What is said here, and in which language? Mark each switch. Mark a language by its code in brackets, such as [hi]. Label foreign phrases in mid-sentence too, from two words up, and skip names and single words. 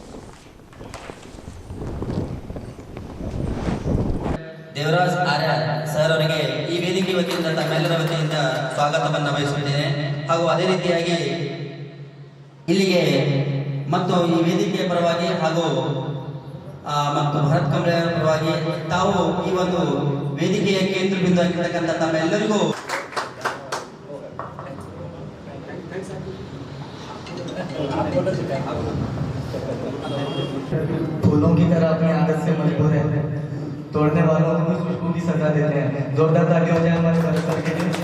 [kn] ದೇವರಾಜ್ ಆರ್ಯ ಸರ್ ಅವರಿಗೆ ಈ ವೇದಿಕೆ ವತಿಯಿಂದ ತಮ್ಮೆಲ್ಲರ ವತಿಯಿಂದ ಸ್ವಾಗತವನ್ನು ಬಯಸುತ್ತೇನೆ. ಹಾಗೂ ಅದೇ ರೀತಿಯಾಗಿ ಇಲ್ಲಿಗೆ ಮತ್ತು ಈ ವೇದಿಕೆಯ ಪರವಾಗಿ ಹಾಗೂ ಮತ್ತು ಭರತ್ ಕಾಂಬ್ಳೆ ಪರವಾಗಿ ತಾವು ಈ ಒಂದು ವೇದಿಕೆಯ ಕೇಂದ್ರ ಬಿಂದು ಆಗಿರ್ತಕ್ಕಂಥ ತಮ್ಮೆಲ್ಲರಿಗೂ [hi] फूलों की तरह अपनी आदत से मजबूर है, तोड़ने वालों को खुशबू की सजा देते हैं. जोरदार ताली हो जाए हमारे भरत सर के लिए.